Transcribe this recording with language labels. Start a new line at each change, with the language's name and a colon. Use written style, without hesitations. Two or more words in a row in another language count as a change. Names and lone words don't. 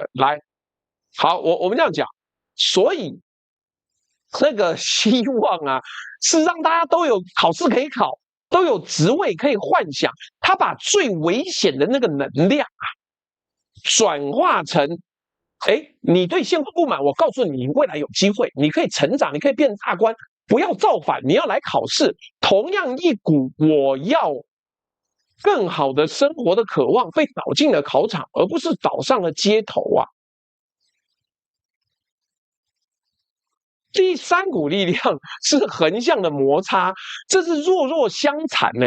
Chinese: 來，好，我們這樣講，所以這個希望啊，是讓大家都有考試可以考，都有職位可以幻想。他把最危險的那個能量啊，轉化成，你對現況不滿，我告訴你，你未來有機會，你可以成長，你可以變大官，不要造反，你要來考試。同樣一股我要更好的生活的渴望，被導進了考場，而不是導上了街頭啊。第三股力量是橫向的摩擦，這是弱弱相殘呢。